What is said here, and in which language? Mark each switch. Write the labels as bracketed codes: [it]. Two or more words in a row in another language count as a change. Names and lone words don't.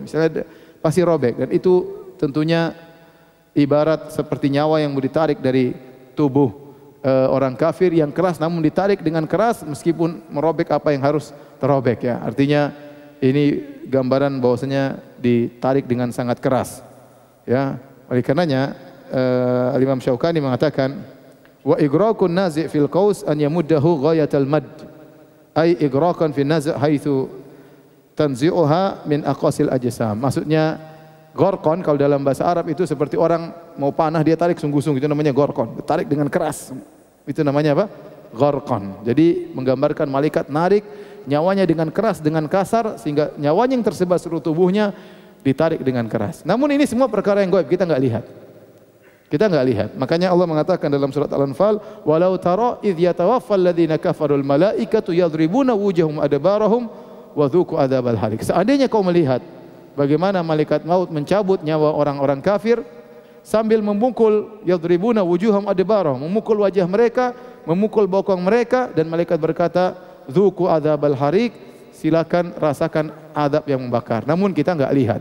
[id] Misalnya pasti robek, dan itu tentunya ibarat seperti nyawa yang ditarik dari tubuh orang kafir yang keras, namun ditarik dengan keras meskipun merobek apa yang harus terobek ya. Artinya ini gambaran bahwasanya ditarik dengan sangat keras ya. Oleh karenanya Imam Syaukani mengatakan [ar] وإغراق النازع في القوس أن يمده غاية المد أي إغراقا في النزع حيث تنزعها من أقاصي الأجسام. [id] Maksudnya gorkon kalau dalam bahasa Arab itu seperti orang mau panah dia tarik sungguh-sungguh, itu namanya gorkon. Tarik dengan keras. Itu namanya apa? Gorkon. Jadi menggambarkan malaikat narik nyawanya dengan keras, dengan kasar, sehingga nyawanya yang tersebar seluruh tubuhnya ditarik dengan keras. Namun ini semua perkara yang gaib, kita enggak lihat. Kita enggak lihat. Makanya Allah mengatakan dalam surat Al-Anfal, [ar] "ولو ترى إذ يتوفى الذين كفروا الملائكة يضربون وجوههم وأدبارهم وذوقوا عذاب الحريق." [id] Seandainya kau melihat bagaimana malaikat maut mencabut nyawa orang-orang kafir sambil memukul, [ar] يضربون وجوههم وأدبارهم, [id] memukul wajah mereka, memukul bokong mereka, dan malaikat berkata, [ar] "ذوقوا عذاب الحريق." [id] Silakan rasakan adab yang membakar. Namun kita enggak lihat.